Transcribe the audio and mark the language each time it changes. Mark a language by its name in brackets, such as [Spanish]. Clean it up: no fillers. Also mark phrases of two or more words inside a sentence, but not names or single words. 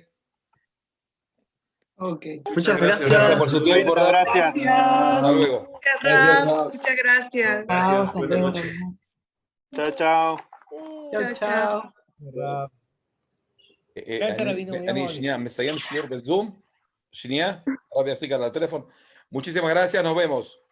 [Spanish] Ok. Muchas gracias por su tiempo. Gracias. Hasta luego. Gracias, Rab. Muchas gracias. Chao, Gracias. hasta Buenas luego. noches. Chao, chao. Chao, chao. Rab. Gracias, Rabino, muy amable. [Hebrew] שנייה, מסיים שיעור בזום, שנייה, הרב יפסיק על הטלפון. [Spanish] Muchísimas gracias, nos vemos.